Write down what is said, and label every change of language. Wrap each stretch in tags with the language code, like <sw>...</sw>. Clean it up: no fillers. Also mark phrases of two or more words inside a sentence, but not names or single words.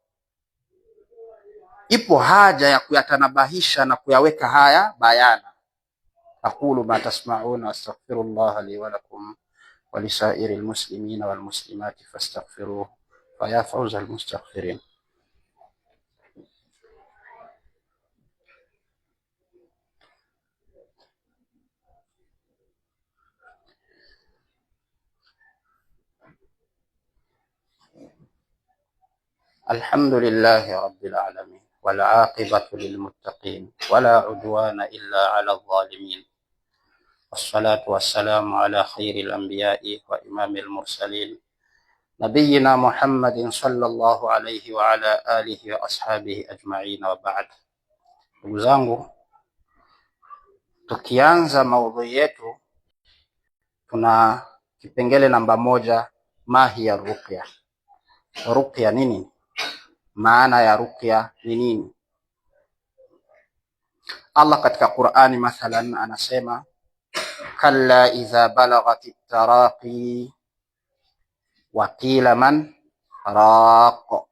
<sw>Ipo haja ya kuyatanabahisha na kuyaweka haya bayana.</sw> <ar>أقول ما تسمعون أستغفر الله لي ولكم ولسائر المسلمين والمسلمات فاستغفروه فيا فوز المستغفرين. الحمد لله رب العالمين والعاقبة للمتقين ولا عدوان إلا على الظالمين والصلاة والسلام على خير الأنبياء وإمام المرسلين نبينا محمد صلى الله عليه وعلى آله وأصحابه أجمعين وبعد.</ar> <sw>Ndugu zangu, tukianza maudhui yetu, tuna kipengele namba moja,</sw> <ar>mahiya ruqya.</ar> <sw>Ruqya nini? Maana ya ruqya ni nini? Allah katika Qur'ani mathalan anasema</sw> <ar>كلا إذا بلغت التراقي وقيل من راق.</ar>